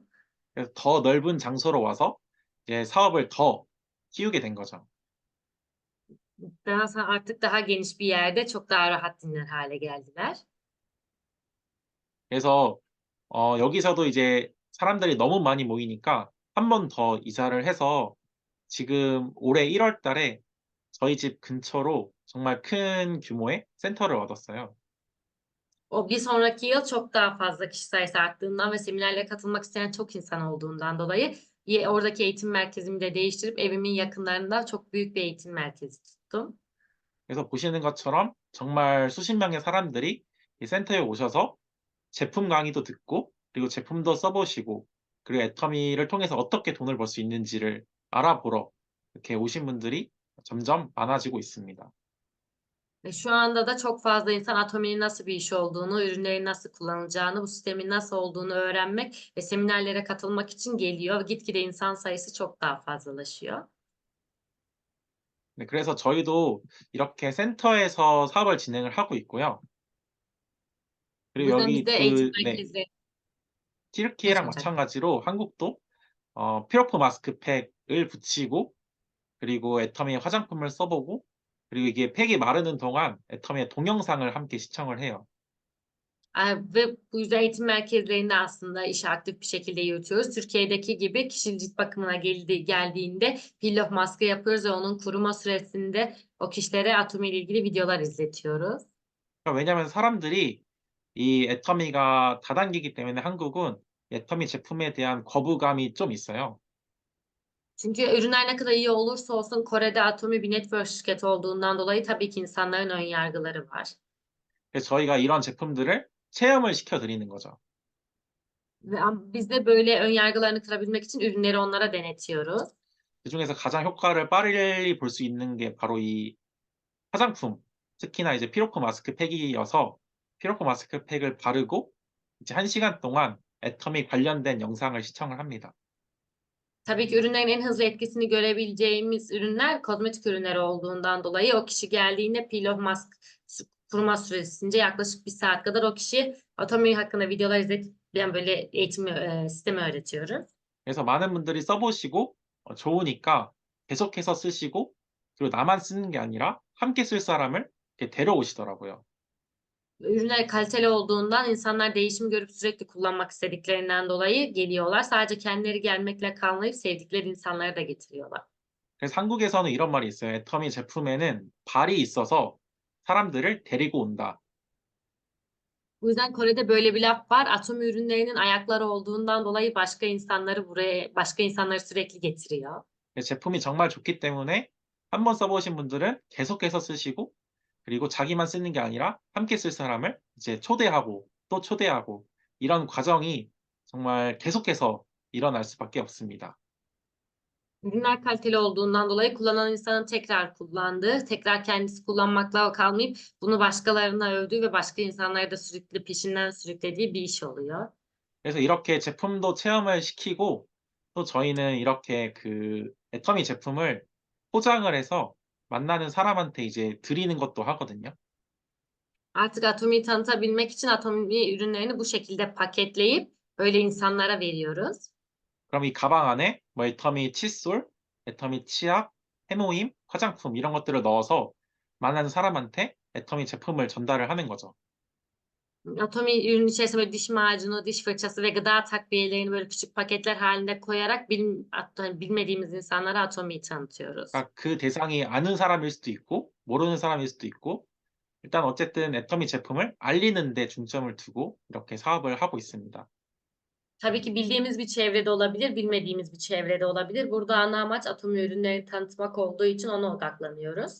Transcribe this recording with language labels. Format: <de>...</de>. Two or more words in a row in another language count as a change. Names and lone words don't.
<ko>그래서 더 넓은 장소로 와서 이제 사업을 더 키우게 된 거죠.</ko> <tr>Artık daha geniş bir yerde çok daha rahat dinler hale geldiler.</tr> <ko>그래서 여기서도 이제 사람들이 너무 많이 모이니까 한 번 더 이사를 해서 지금 올해 1월 달에 저희 집 근처로 정말 큰 규모의 센터를 얻었어요.</ko> <tr>O bir sonraki yıl çok daha fazla kişi sayısı arttığından ve seminerlere katılmak isteyen çok insan olduğundan dolayı oradaki eğitim merkezimi de değiştirip evimin yakınlarında çok büyük bir eğitim merkezi tuttum.</tr> <ko>그래서 보시는 것처럼 정말 수십 명의 사람들이 이 센터에 오셔서 제품 강의도 듣고 그리고 제품도 써 보시고 그리고 애터미를 통해서 어떻게 돈을 벌 수 있는지를 알아보러 이렇게 오신 분들이 점점 많아지고 있습니다.</ko> <tr>Ve şu anda da çok fazla insan Atomi'nin nasıl bir iş olduğunu, ürünlerin nasıl kullanılacağını, bu sistemin nasıl olduğunu öğrenmek ve seminerlere katılmak için geliyor. Gitgide insan sayısı çok daha fazlalaşıyor.</tr> <ko>네, 그래서 저희도 이렇게 센터에서 사업을 진행을 하고 있고요.</ko> <tr>Bu</tr> <ko>그리고</ko> <tr>yüzden biz</tr> <ko>여기</ko> <tr>de eğitim</tr> <ko>네,</ko> <tr>merkezleri</tr> <ko>튀르키예랑</ko> <tr>Lütfen.</tr> <ko>마찬가지로 한국도 피로포 마스크팩을 붙이고 그리고 애터미의 화장품을 써 보고 그리고 이게 팩이 마르는 동안 애터미의 동영상을 함께 시청을 해요.</ko> <tr>Ve bu yüzden eğitim merkezlerinde aslında işi aktif bir şekilde yürütüyoruz. Türkiye'deki gibi kişi cilt bakımına geldiğinde</tr> <en>peel off</en> <tr>maske yapıyoruz ve onun kuruma süresinde o kişilere Atomi ile ilgili videolar izletiyoruz.</tr> <ko>그러니까 왜냐하면 사람들이 이 애터미가 다단계이기 때문에 한국은 애터미 제품에 대한 거부감이 좀 있어요.</ko> <tr>Çünkü ürünler ne kadar iyi olursa olsun Kore'de Atomi bir network şirketi olduğundan dolayı tabii ki insanların ön yargıları var.</tr> <ko>그래서 저희가 이런 제품들을 체험을 시켜 드리는 거죠.</ko> <tr>Ve biz de böyle ön yargılarını kırabilmek için ürünleri onlara denetiyoruz.</tr> <ko>그중에서 가장 효과를 빨리 볼 수 있는 게 바로 이 화장품, 특히나 이제 피로코 마스크팩이어서 피로코 마스크팩을 바르고 이제 1 시간 동안 애터미 관련된 영상을 시청을 합니다.</ko> <tr>Tabii ki ürünlerin en hızlı etkisini görebileceğimiz ürünler kozmetik ürünleri olduğundan dolayı o kişi geldiğinde</tr> <en>peel off mask</en> <tr>kuruma süresince yaklaşık 1 saat kadar o kişi Atomi hakkında videolar izletip yani böyle sistemi öğretiyoruz.</tr> <ko>그래서 많은 분들이 써 보시고 좋으니까 계속해서 쓰시고 그리고 나만 쓰는 게 아니라 함께 쓸 사람을 이렇게 데려오시더라고요.</ko> <tr>Ürünler kaliteli olduğundan insanlar değişimi görüp sürekli kullanmak istediklerinden dolayı geliyorlar. Sadece kendileri gelmekle kalmayıp sevdikleri insanları da getiriyorlar.</tr> <ko>그래서 한국에서는 이런 말이 있어요. 애터미 제품에는 발이 있어서 사람들을 데리고 온다.</ko> <tr>Bu yüzden Kore'de böyle bir laf var. Atomi ürünlerinin ayakları olduğundan dolayı başka insanları sürekli getiriyor.</tr> <ko>제품이 정말 좋기 때문에 한번 써 보신 분들은 계속해서 쓰시고 그리고 자기만 쓰는 게 아니라 함께 쓸 사람을 이제 초대하고 또 초대하고 이런 과정이 정말 계속해서 일어날 수밖에 없습니다.</ko> <tr>Ürünler kaliteli olduğundan dolayı kullanan insanın tekrar kullandığı, tekrar kendisi kullanmakla kalmayıp bunu başkalarına övdüğü ve başka insanları da sürekli peşinden sürüklediği bir iş oluyor.</tr> <ko>그래서 이렇게 제품도 체험을 시키고 또 저희는 이렇게 그 애터미 제품을 포장을 해서 만나는 사람한테 이제 드리는 것도 하거든요.</ko> <tr>Artık Atomi'yi tanıtabilmek için Atomi ürünlerini bu şekilde paketleyip böyle insanlara veriyoruz.</tr> <ko>그럼 이 가방 안에 뭐 애터미 칫솔, 애터미 치약, 해모임, 화장품 이런 것들을 넣어서 만나는 사람한테 애터미 제품을 전달을 ha는 거죠.</ko> <tr>Atomi ürünün içerisine böyle diş macunu, diş fırçası ve gıda takviyelerini böyle küçük paketler halinde koyarak bilmediğimiz insanlara Atomi'yi tanıtıyoruz.</tr> <ko>그러니까 그 대상이 아는 사람일 수도 있고 모르는 사람일 수도 있고 일단 어쨌든 애터미 제품을 알리는 데 중점을 두고 이렇게 사업을 하고 있습니다.</ko> <tr>Tabii ki bildiğimiz bir çevrede olabilir, bilmediğimiz bir çevrede olabilir. Burada ana amaç Atomi ürünlerini tanıtmak olduğu için ona odaklanıyoruz.</tr>